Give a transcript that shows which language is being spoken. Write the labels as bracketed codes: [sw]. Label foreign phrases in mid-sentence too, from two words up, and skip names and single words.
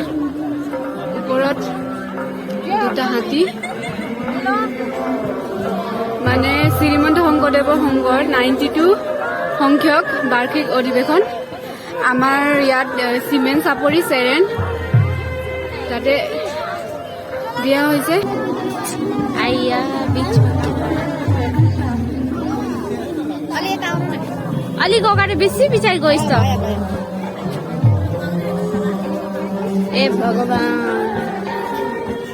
[as] ওপৰত দুটা হাতী, মানে শ্ৰীমন্ত শংকৰদেৱৰ সংঘৰ 92 সংখ্যক বাৰ্ষিক অধিৱেশন। আমাৰ ইয়াত চিমেণ্ট চাপৰি চেৰেন তাতে দিয়া হৈছে। [ne] अलिक अगाडि बेसी पछाडि गइस् त। ए भगवान,